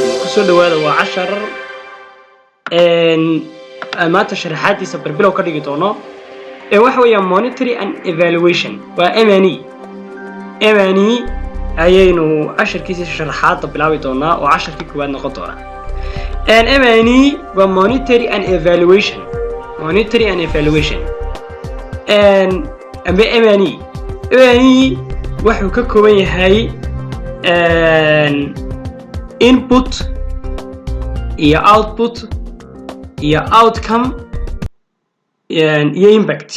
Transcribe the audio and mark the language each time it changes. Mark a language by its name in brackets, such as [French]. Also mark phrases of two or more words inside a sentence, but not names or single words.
[Somali] kusoo dhawaada waa cashar maanta sharaxaadiisa barbilow ka dhigi doono waxa weeyaan [English] monitoring and evaluation [Somali] waa M&E ayaynu casharkiisa sharaxaada bilaabi doonaa oo casharkii koowaad noqon doona M&E waa [English] monitoring and evaluation [Somali] amba M&E wuxuu ka kooban yahay input iyo output iyo outcome iyo impact.